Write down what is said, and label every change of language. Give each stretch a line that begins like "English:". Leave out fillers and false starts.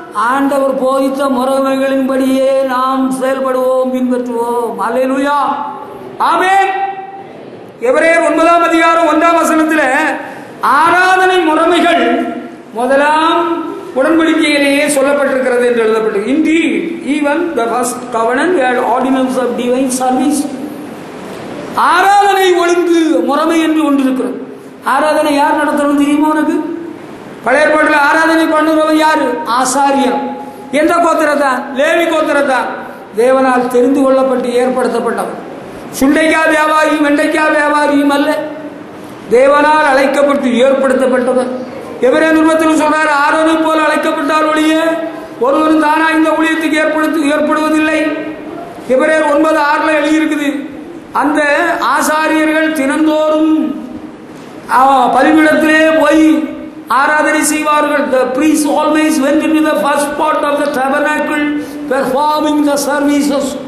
Tamil: ஆண்டவர் போதித்த முறைமைகளின்படியே நாம் செயல்படுவோம், பின்பற்றுவோம். அல்லேலூயா, ஆமென். எபிரேயர் 9ஆம் அதிகாரம் 1ஆம் வசனத்தில் ஆராதனை முறைமைகள் முதலாம் உடன்படிக்கையிலேயே சொல்லப்பட்டிருக்கிறது என்று எழுதப்பட்டிருக்கு.
English: Indeed, even the first covenant had ordinance of divine service.
Tamil: ஆராதனை ஒழுங்கு முறைமை என்று ஒன்று இருக்கிறது. ஆராதனை யார் நடத்தணும் தெரியுமா உனக்கு? பழைய ஏற்பாட்டில் ஆராதனை பண்ணுறவன் யாரு? ஆசாரியன். எந்த கோத்திரத்தான்? லேவி கோத்திரத்தான். தேவனால் தெரிந்து கொள்ளப்பட்டு ஏற்படுத்தப்பட்டவன். சுண்டைக்காய் வியாபாரியும் வெண்டைக்காய் வியாபாரியும் அல்ல, தேவனால் அழைக்கப்பட்டு ஏற்படுத்தப்பட்டவன். எபிரேயர் நிருபத்தில் சொல்றாரு, ஆரோனை போல அழைக்கப்பட்டால் ஒழிய ஒருவரும் தானா இந்த ஊழியத்துக்கு ஏற்படுவதில்லை. எபிரேயர் 9:6 எழுதியிருக்குது. அந்த ஆசாரியர்கள் தினந்தோறும் பலிபீடத்திலே போய் ஆராதனை செய்வார்கள்.
English: The priests always went into the first part of the tabernacle performing the services.